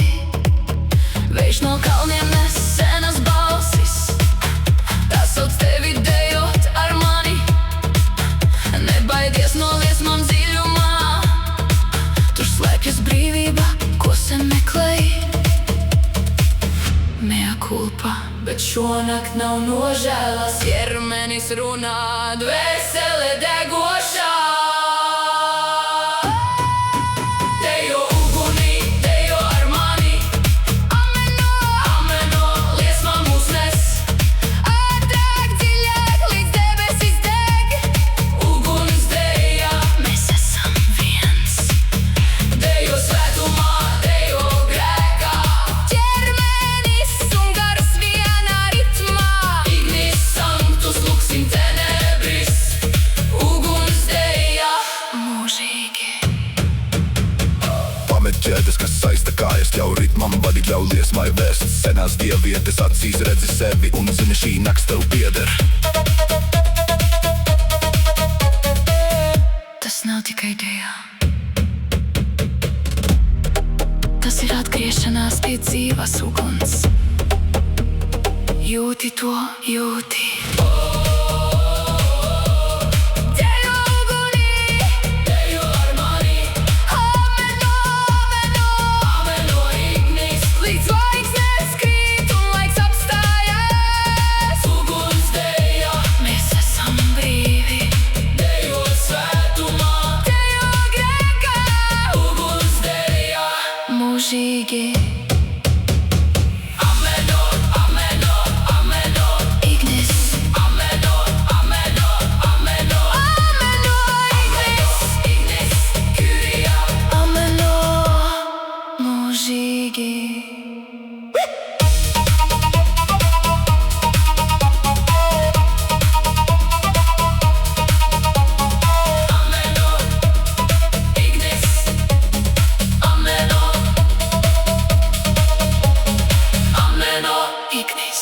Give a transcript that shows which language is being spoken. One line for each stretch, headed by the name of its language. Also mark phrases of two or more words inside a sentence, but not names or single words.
Latvian: Vējš no kalniem nes senas balsis. Tā sauc tevi dejot ar mani. Nebaidies no liesmām dziļumā. Tur slēpjas brīvība, ko sen meklēji.
Latin: Mea culpa,
Latvian: bet šonakt nav nožēlas. Ķermenis runā, dvēsele degošā. Dejo ugunī, dejo ar mani.
Latin: Ameno, ameno,
Latvian: liesmām mūs nes. Ātrāk, dziļāk, līdz debesis deg. Uguns deja, mēs esam viens. Dejo svētumā, dejo grēkā. Ķermenis un gars vienā ritmā.
Latin: Ignis sanctus luksim tenebris.
Latvian: Uguns deja, mūžīgi. Pamet ķēdes, kas saista kājas, ļauj ritmam vadīt, ļauj liesmai vēst. Senās dievietes acīs redzi sevi un zini, šī nakts tev pieder. Tas nav tikai dejā. Tas ir atgriešanās pie dzīvas uguns. Jūti to, jūti. Dejo ugunī, dejo ar mani.
Latin: Ameno, ameno, ameno, ignis.
Latvian: Līdz zvaigznes krīt un laiks apstājas. Uguns deja, mēs esam brīvi. Dejo svētumā, dejo grēkā. Uguns deja, mūžīgi.
Latin: Ameno, ameno, ameno, ignis. Ameno, ameno, ameno, ameno, ignis. Ignis, kyria. Ameno, mūžīgi. Ameno, ignis. Ameno, ameno, ignis.